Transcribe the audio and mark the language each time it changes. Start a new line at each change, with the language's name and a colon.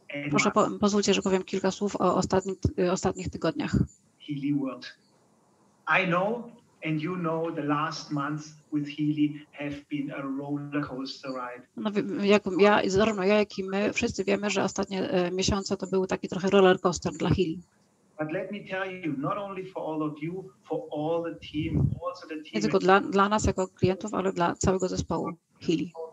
Polish: Proszę, pozwólcie, że powiem kilka słów o ostatnich tygodniach.
English: I know and you know the last months with Healy have been a roller coaster ride.
Polish: No, zarówno ja, jak i my wszyscy wiemy, że ostatnie miesiące to były taki trochę roller coaster dla Healy.
English: But let me tell you, not only for all of you, for all the team, also the team.
Polish: Nie tylko dla nas jako klientów, ale dla całego zespołu Healy.